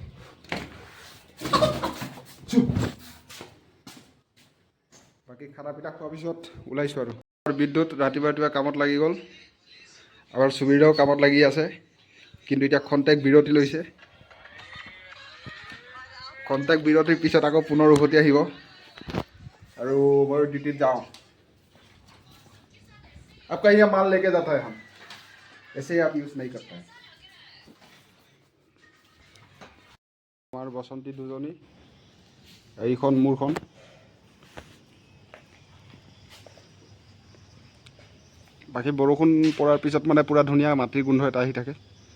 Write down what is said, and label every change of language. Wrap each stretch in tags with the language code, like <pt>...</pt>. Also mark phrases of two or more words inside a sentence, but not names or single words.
<as>বাকী</as> <hi>खाना पीना</hi> <as>খোৱাৰ পিছত ওলাইছোঁ আৰু। বিদ্যুৎ ৰাতিপুৱা কামত লাগি গ'ল, আমাৰ সুবীৰেও কামত লাগি আছে, কিন্তু এতিয়া খন্তেক বিৰতি লৈছে। খন্তেক বিৰতিৰ পিছত আকৌ পুনৰ উভতি আহিব আৰু মই ডিউটিত যাওঁ।</as> <hi>आपका यहाँ माल लेके जाता है, हम ऐसे आप यूज़ नहीं करता है।</hi> <as>আমাৰ বসন্তী দুজনী, এইখন মোৰখন। বাকী বৰষুণ পৰাৰ পিছত মানে পুৰা ধুনীয়া মাটিৰ গোন্ধ এটা আহি থাকে।</as>